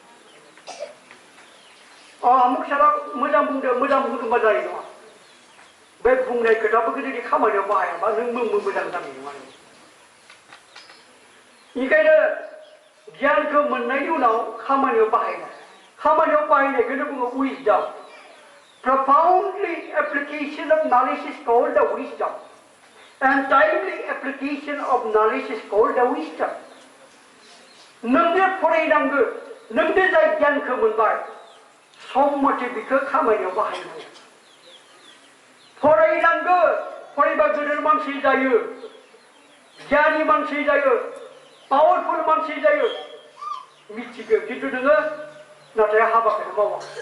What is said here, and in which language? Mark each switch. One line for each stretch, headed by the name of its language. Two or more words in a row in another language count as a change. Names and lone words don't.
Bodo: आमुक सारा मोजां बुंदोंबा जानाय नङा बे बुंनाय खोथाफोरखौ जुदि खामानियाव बाहायाबा नों मोजां जानाय नङा बेनिखायनो गियानखौ मोननायनि उनाव खामानियाव बाहायनायखौनो बुङो विजडम
English: profoundly application of knowledge is called the wisdom and timely application of knowledge is called the wisdom
Bodo: नोंनो फरायनांगौ नोंनो जाय गियानखौ मोनबाय सम मथे बेखौ खामानियाव बाहायनांगौ फरायनांगौ फरायबा गिदिर मानसि जायो गियानि मानसि जायो पावरफुल मानसि जायो मिथिगौ खिन्थु नोङो नाथाय हाबाखौनो मावा